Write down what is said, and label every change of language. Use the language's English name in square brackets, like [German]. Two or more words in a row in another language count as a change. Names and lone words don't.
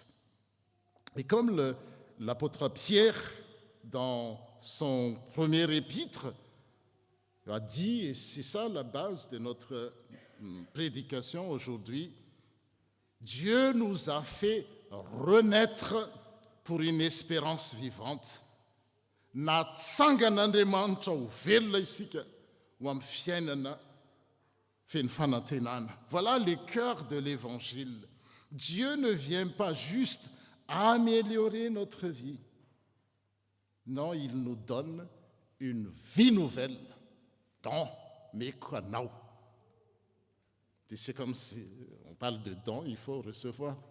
[French] Et comme l'apôtre Pierre, dans son premier épître, a dit, et c'est ça la base de notre prédication aujourd'hui, Dieu nous a fait renaître pour une espérance vivante. [Malagasy] Natsangan'Andriamanitra ho velona isika ho amin'ny fiainana feno fanantenana. [French] Voilà le cœur de l'évangile. Dieu ne vient pas juste améliorer notre vie. Non, il nous donne une vie nouvelle dans Mekanao. C'est comme si on parle de dons, il faut recevoir.